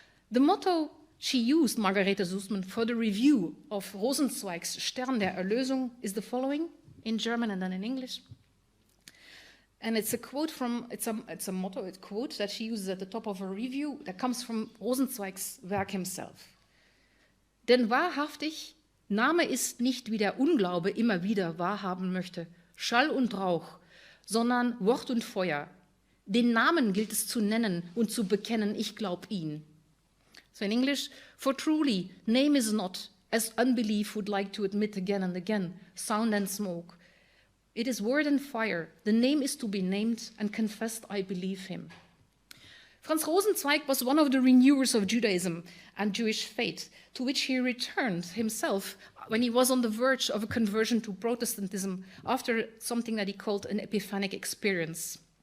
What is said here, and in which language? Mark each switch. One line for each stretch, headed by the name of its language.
English: The motto she used, Margarete Susman, for the review of Rosenzweig's Stern der Erlösung is the following, in German and then in English. And it's a quote from, it's a motto, a quote that she uses at the top of her review that comes from Rosenzweig's Werk himself.
German: Denn wahrhaftig, Name ist nicht, wie der Unglaube immer wieder wahrhaben möchte, Schall und Rauch, sondern Wort und Feuer. Den Namen gilt es zu nennen und zu bekennen, ich glaub ihn.
English: So in English, for truly, name is not, as unbelief would like to admit again and again, sound and smoke. It is word and fire. The name is to be named and confessed I believe him. Franz Rosenzweig was one of the renewers of Judaism and Jewish faith, to which he returned himself when he was on the verge of a conversion to Protestantism after something that he called an epiphanic experience.